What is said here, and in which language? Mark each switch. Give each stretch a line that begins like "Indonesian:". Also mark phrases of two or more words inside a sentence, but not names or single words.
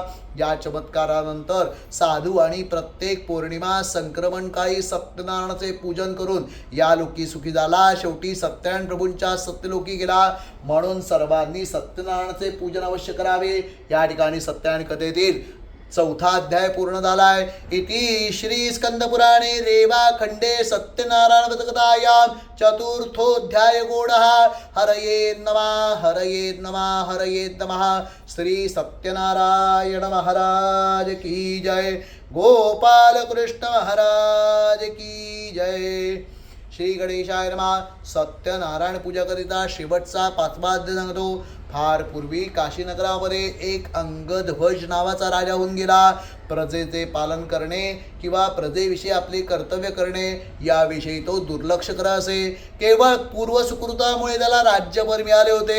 Marathi: या चमत्कारानंतर साधुवाणी प्रत्येक पौर्णिमा संक्रमण काळी सत्यनारायणाचे पूजन करून या लोकी सुखी झाला. शेवटी सत्यनारायण प्रभूंच्या सत्यलोकी गेला. म्हणून सर्वांनी सत्यनारायणाचे पूजन अवश्य करावे. या ठिकाणी सत्यनारायण कथेतील 4था अध्याय पूर्ण झालाय.
Sanskrit: इति श्री स्कंदपुराणे रेवाखंडे सत्यनारायण व्रतकथायां चतुर्थोऽध्याय गौडः. हरये नमः, हरये नमः, हरये नमः.
Hindi: श्री सत्यनारायण महाराज की जय. गोपाल कृष्ण महाराज की जय.
Sanskrit: श्री गणेशाय नमः.
Marathi: सत्यनारायण पूजाकरिता शेवटचा 5वा अध्याय सांगतो. फार पूर्वी काशीनगरामध्ये एक अंगध्वज नावाचा राजा होऊन गेला. प्रजेचे पालन करणे किंवा प्रजेविषयी आपले कर्तव्य करणे याविषयी तो दुर्लक्ष करा असे. केवळ पूर्वसुकृतामुळे त्याला राज्यभर मिळाले होते.